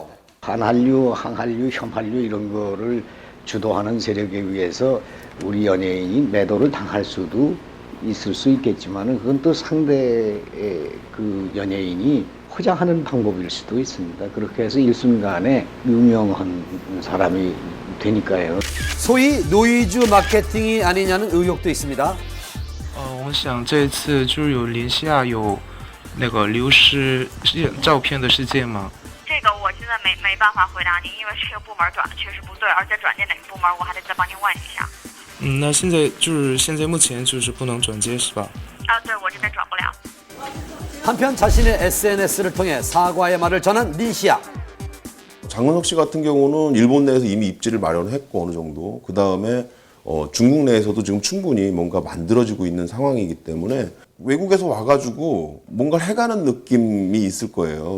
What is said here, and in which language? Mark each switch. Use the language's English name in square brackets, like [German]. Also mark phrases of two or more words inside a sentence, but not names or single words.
[Korean] 한한류, 항한류, 혐한류 이런 거를 주도하는 세력에 의해서 우리 연예인이 매도를 당할 수도 있을 수 있겠지만 그건 또 상대의 그 연예인이 포장하는 방법일 수도 있습니다. 그렇게 해서 일순간에 유명한 사람이 되니까요. 소위 노이즈 마케팅이 아니냐는 의혹도 있습니다. [Chinese] 我想这一次就是有林西亚有那个流失照片的事件吗？这个我现在没办法回答您，因为这个部门转的确实不对，而且转接哪个部门我还得再帮您问一下。那现在目前就是不能转接是吧？对，我这边转不了。 [Korean] 한편 자신의 SNS를 통해 사과의 말을 전한 린시아. 장근석 씨 같은 경우는 일본 내에서 이미 입지를 마련했고 어느 정도 그 다음에 중국 내에서도 지금 충분히 뭔가 만들어지고 있는 상황이기 때문에 외국에서 와가지고 뭔가를 해가는 느낌이 있을 거예요.